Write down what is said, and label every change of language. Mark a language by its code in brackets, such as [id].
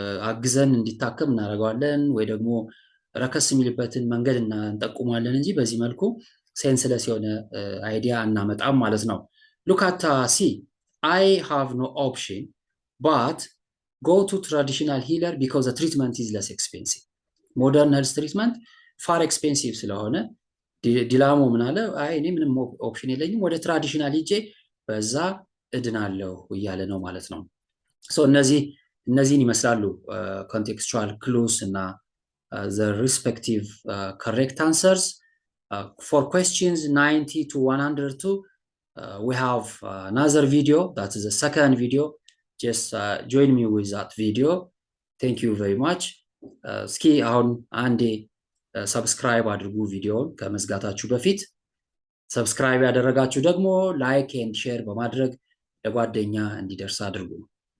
[am] አግዘን እንዲታከም እናደርገዋለን ወይ ደግሞ ረከስ የሚልበትን መንገድ እንጠቁሟለን እንጂ በዚህ መልኩ ሴንስለስ የሆነ አይዲያ እናመጣም ማለት ነው። ሉካታ ሲ አይ ሃቭ ኖ ኦፕሽን ባት ጎ ቱ ትራዲሽናል ሂለር ቢኮዝ ትሪትመንት ኢዝ ለስ ኤክስፔንሲቭ። ሞደርን ሄልዝ ትሪትመንት ፋር ኤክስፔንሲቭ ስለሆነ ዲላሞ ምን አለ? አይ እኔ ምንም ኦፕሽን የለኝም ወደ ትራዲሽናል ሂጄ በዛ እድናለሁ እያለ ነው ማለት ነው። እነዚህን ይመስላሉ ኮንቴክስቹዋል ክሉስ እና the respective correct answers. [en] For questions 90 to 102 we have another video, that is the second video. Just join me with that video. Thank you very much. [am] እስኪ አሁን አንዴ ሰብስክራይብ አድርጉ ቪዲዮውን ከመዝጋታችሁ በፊት። ሰብስክራይብ ያደረጋችሁ ደግሞ ላይክ ኤንድ ሼር በማድረግ ለጓደኛ እንዲደርስ አድርጉ።